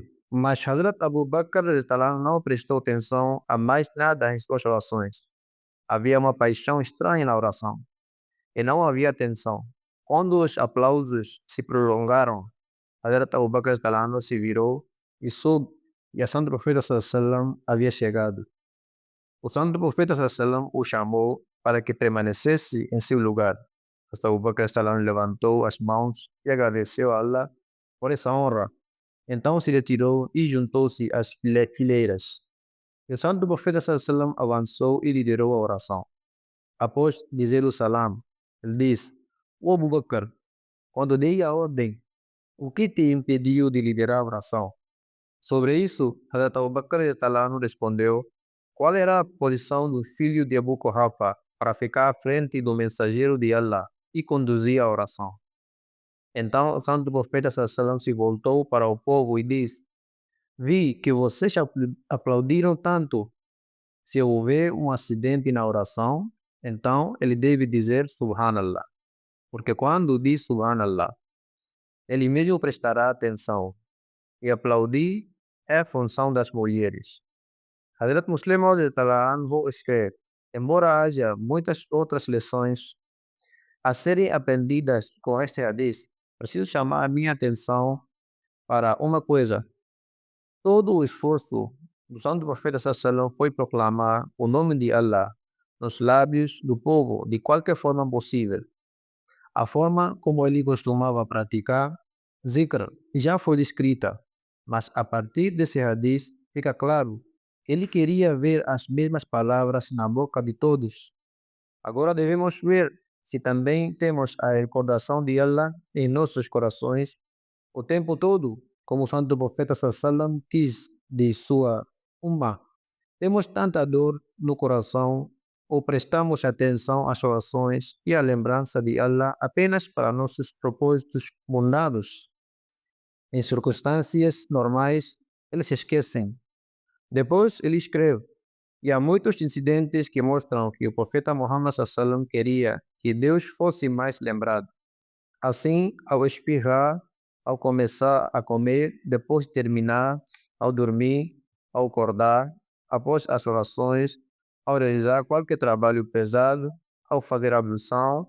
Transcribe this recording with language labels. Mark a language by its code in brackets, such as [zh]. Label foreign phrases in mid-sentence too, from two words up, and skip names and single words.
[pt] Mas Hazrat Abu Bakr [ar] رضي الله عنه [pt] não prestou atenção a mais nada em suas orações. Havia uma paixão estranha na oração e não havia atenção. Quando os aplausos se prolongaram, Hazrat Abu Bakr [ar] رضي الله عنه [pt] se virou e soube que o santo profeta [ar] صلى الله عليه وسلم [pt] havia chegado. O santo profeta [ar] صلى الله عليه وسلم [pt] o chamou para que permanecesse em seu lugar. Hazrat Abu Bakr [ar] رضي الله عنه [pt] levantou as mãos e agradeceu a Allah por essa honra. Então se retirou e juntou-se às fileiras. E o santo profeta [ar] صلى الله عليه وسلم [pt] avançou e liderou a oração. Após dizer o salam, ele disse: "O Abu Bakr, quando dei a ordem, o que te impediu de liderar a oração?" Sobre isso, Hazrat Abu Bakr [ar] رضي الله عنه [pt] respondeu: qual era a posição do filho de Abu Quhafa para ficar à frente do mensageiro de Allah e conduzir a oração? Então o santo profeta [ar] صلى الله عليه وسلم [pt] se voltou para o povo e disse: vi que vocês aplaudiram tanto. Se houver um acidente na oração, então ele deve dizer Subhanallah, porque quando diz Subhanallah, ele mesmo prestará atenção. E aplaudir é a função das mulheres. Hazrat Muslim Maud [ar] رضي الله عنه [pt] escreve: embora haja muitas outras lições a serem aprendidas com este hadith, preciso chamar a minha atenção para uma coisa. Todo o esforço do santo profeta [ar] صلى الله عليه وسلم [pt] foi proclamar o nome de Allah nos lábios do povo de qualquer forma possível. A forma como ele costumava praticar zikr já foi descrita, mas a partir desse hadith fica claro que ele queria ver as mesmas palavras na boca de todos. Agora devemos ver se também temos a recordação de Allah em nossos corações o tempo todo, como o santo profeta [ar] صلى الله عليه وسلم [pt] quis de sua ummah. Temos tanta dor no coração ou prestamos atenção às orações e à lembrança de Allah apenas para nossos propósitos mundanos. Em circunstâncias normais, eles se esquecem. Depois ele escreve: e há muitos incidentes que mostram que o profeta Muhammad [ar] صلى الله عليه وسلم [pt] queria que Deus fosse mais lembrado. Assim, ao espirrar, ao começar a comer, depois de terminar, ao dormir, ao acordar, após as orações, ao realizar qualquer trabalho pesado, ao fazer ablução.